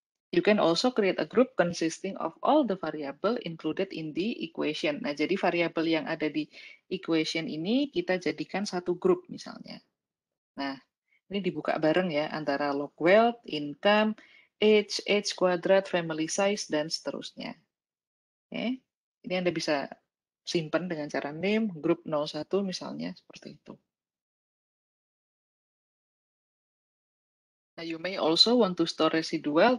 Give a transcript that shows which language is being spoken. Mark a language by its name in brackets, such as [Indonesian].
[English] You can also create a group consisting of all the variable included in the equation. [Indonesian] Nah, jadi variabel yang ada di equation ini kita jadikan satu grup misalnya. Nah, ini dibuka bareng ya antara log wealth, income, age kuadrat, family size, dan seterusnya. Oke. Ini Anda bisa simpan dengan cara name, group 01 misalnya, seperti itu. [English] Nah, you may also want to store residual.